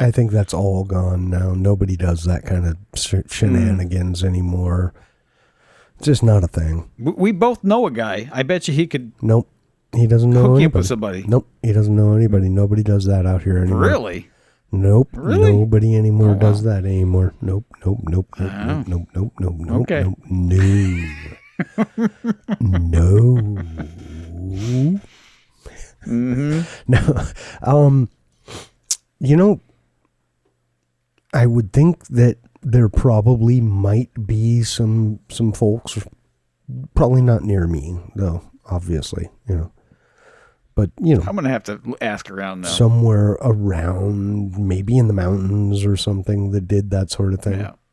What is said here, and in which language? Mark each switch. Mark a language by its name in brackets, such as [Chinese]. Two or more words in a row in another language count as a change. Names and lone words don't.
[English] I think that's all gone now. Nobody does that kind of shenanigans anymore. It's just not a thing. We both know a guy. I bet you he could. Nope. He doesn't know hook anybody. You up with somebody. Nope. He doesn't know anybody. Nobody does that out here anymore. Really? Nope. Really? Nobody anymore Oh, wow. does that anymore. Nope. Nope. Nope. Nope. Oh. Nope. Nope. Nope. Nope. Okay. Nope. No. No. Mm-hmm. No. You know, I would think that there probably might be some folks, probably not near me though, obviously, but I'm gonna have to ask around now. somewhere around, maybe in the mountains or something, that did that sort of thing.